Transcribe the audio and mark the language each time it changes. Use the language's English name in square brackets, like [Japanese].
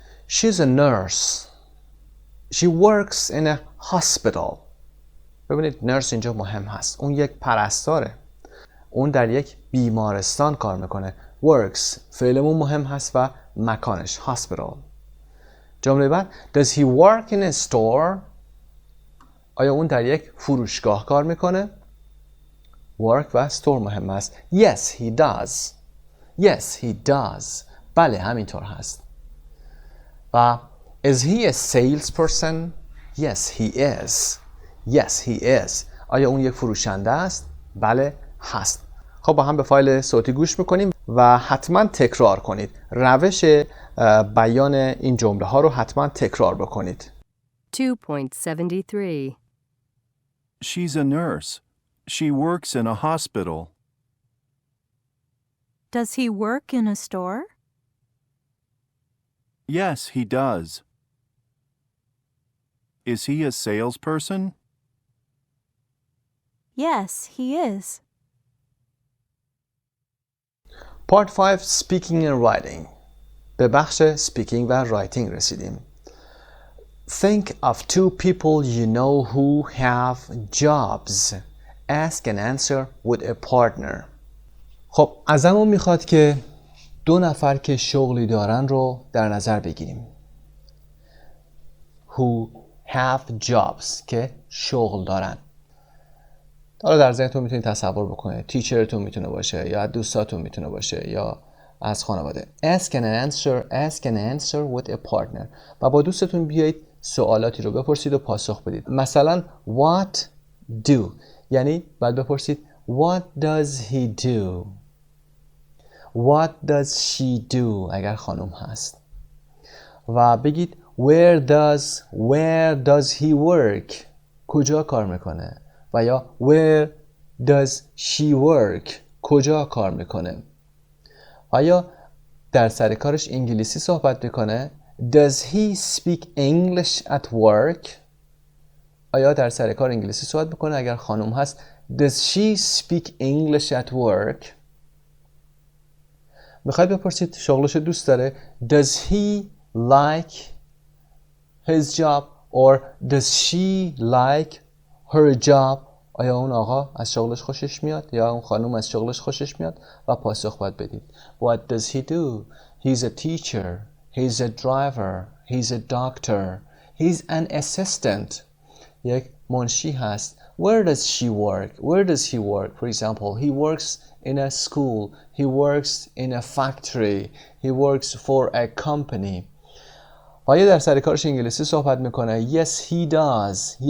[English] She's a nurse. She works in a hospital. [Persian] ببینید nurse اینجا مهم هست. اون یک پرستاره. اون در یک بیمارستان کار میکنه. Works فعلمون مهم هست و مکانش hospital. جمله بعد [English] Does he work in a store? [Persian] آیا اون در یک فروشگاه کار میکنه؟ Work و store مهم است. [English] Yes he does. Yes he does. [Persian] بله همینطور هست. و [English] Is he a salesperson? Yes he is. Yes he is. [Persian] آیا اون یک فروشنده است؟ بله هست. خب با هم به فایل صوتی گوش میکنیم و حتما تکرار کنید. روش بیان این جمله ها رو حتما تکرار بکنید. 2.73. [English] She's a nurse. She works in a hospital. Does he work in a store? Yes, he does. Is he a salesperson? Yes, he is. Part 5 Speaking and Writing. [Persian] به بخش Speaking و Writing رسیدیم. [English] Think of two people you know who have jobs. Ask and answer with a partner. [Persian] خب ازمون میخواد که دو نفر که شغلی دارن رو در نظر بگیریم. [English] Who have jobs [Persian] که شغل دارن. حالا در ذهنتون میتونید تصور بکنید. تیچرتون میتونه باشه یا دوستاتون میتونه باشه یا از خانواده. [English] Ask and answer with a partner. [Persian] و با دوستتون بیایید سوالاتی رو بپرسید و پاسخ بدید. مثلا [English] what do [Persian] یعنی باید بپرسید [English] what does he do? What does she do [Persian] اگر خانم هست. و بگید [English] where does he work [Persian] کجا کار میکنه و یا [English] where does she work [Persian] کجا کار میکنه. و یا در سر کارش انگلیسی صحبت میکنه [English] does he speak English at work [Persian] آیا در سر کار انگلیسی صحبت میکنه اگر خانم هست [English] does she speak English at work. [Persian] میخواید بپرسید شغلش دوست داره [English] does he like his job or does she like her job [Persian] آیا اون آقا از شغلش خوشش میاد یا اون خانم از شغلش خوشش میاد و پاسخ باید بدید. [English] What does he do? He's a teacher. He's a driver. He's a doctor. He's an assistant. [Persian] یک منشی هست. [English] Where does she work? Where does he work? For example, he works in a school. He works in a factory. He works for a company. [Persian] آیا در سر کارش انگلیسی صحبت میکنه؟ [English] Yes, he does.